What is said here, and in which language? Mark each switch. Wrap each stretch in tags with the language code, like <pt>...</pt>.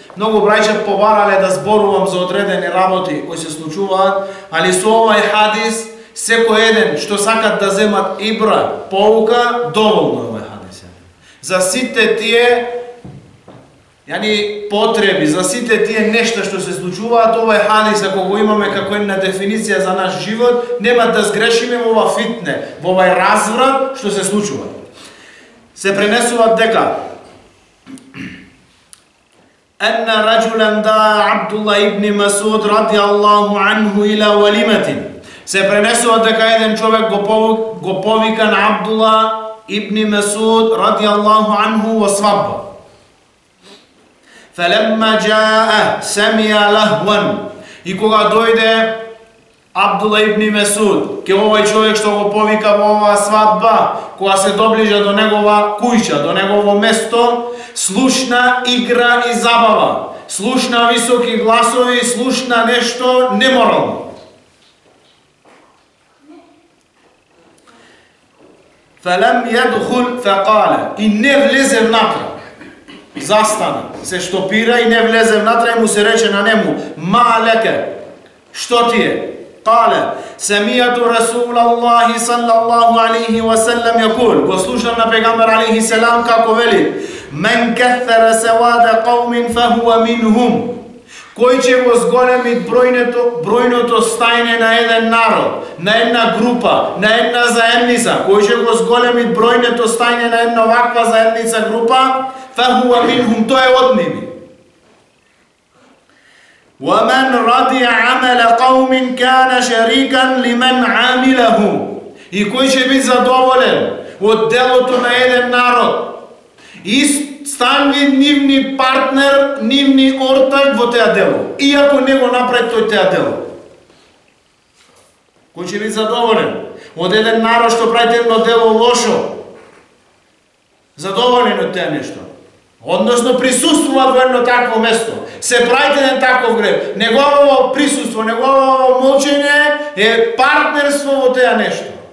<mk>Многу браќа побарале да зборувам за одредени работи кои се случуваат, али со овај хадис секој еден што сакат да земат ибра, поука, доволно е овој хадис. За сите тие потреби, за сите тие нешта што се случуваат, овој хадис ако го имаме како една дефиниција за наш живот, нема да сгрешиме во ова фитне, во овај разврат што се случува. Се пренесуваат дека</mk> <ar>أن رجلا دعا عبد الله بن مسعود رضي الله عنه إلى وليمة.</ar> <mk>Се пренесува дека еден човек го повика на Абдулла ибн Масуд радијаллаху анху во свадба.</mk> <ar>فلما جاء سمع لهوا.</ar> <mk>И кога дојде Абдулла ибн Масуд, ке овој човек што го повика во оваа свадба, кога се доближа до негова куќа, до негово место, слушна игра и забава, слушна високи гласови, слушна нешто неморално.</mk> <ar>فلم يدخل فقال</ar> <mk>и не влезе внатре. Застана, се штопира и не влезе внатре и му се рече на нему: ма лека, што ти е?</mk> <ar>قال سمعت رسول الله صلى الله عليه وسلم يقول,</ar> <mk>го слушам на пегамбар алейхи селам како вели:</mk> <ar>من كثر سواد قوم فهو منهم.</ar> <mk>Кој ќе го зголеми бројното стајне на еден народ, на една група, на една заедница, кој ќе го зголеми бројното стајне на една ваква заедница, група,</mk> <ar>فهو منهم,</ar> <mk>тој е од ними.</mk> <ar>ومن رضي عمل قوم كان شريكا لمن عامله.</ar> <mk>И кој ќе биде задоволен од делото на еден народ и стане нивни партнер, нивни ортак во теа дело, иако не го направи тој теа дело. Кој ќе биде задоволен од еден народ што прави едно дело лошо, задоволен од теа нешто, односно присуствува во едно такво место, се прави еден таков грев, негово присуство, негово молчење е партнерство во теа нешто.</mk>